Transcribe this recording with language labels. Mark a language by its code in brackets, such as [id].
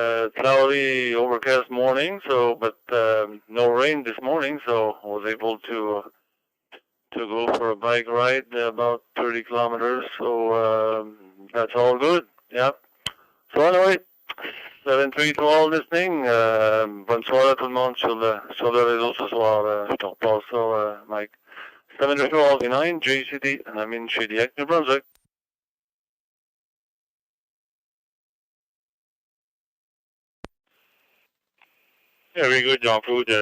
[en] Cloudy, overcast morning, but no rain this morning, so I was able to go for a bike ride about 30 kilometers. So that's all good. Yeah. So anyway, 7-3 to all listening. [fr] Bonne soirée à tout le monde sur le réseau ce soir. Je te repasse ça, Mike. [en] 7-3 to all 9, JCD, and I'm in Shediac, New Brunswick. Yeah, very good, Jean-Claude.